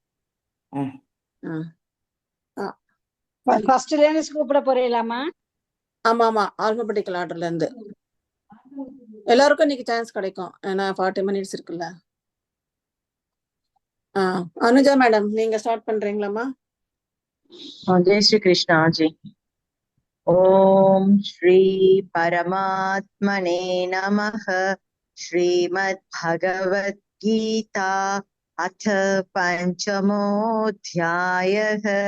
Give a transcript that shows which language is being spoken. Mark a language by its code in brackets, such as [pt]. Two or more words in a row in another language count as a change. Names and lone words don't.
[ta] ஃபர்ஸ்ட்ல இருந்து கூப்பிட போறீங்களாமா? ஆமா ஆமா, [en] alphabetical order [ta] இருந்து எல்லாருக்கும் இன்னைக்கு சான்ஸ் கிடைக்கும். ஏன்னா 40 மினிட்ஸ் இருக்குல்ல. அனுஜா மேடம், நீங்க ஸ்டார்ட் பண்றீங்களாமா? [hi] जय श्री कृष्णा जी। [sa] ओम श्री परमात्मने नमः। श्रीमद् भगवत गीता अथ पंचमोऽध्यायः।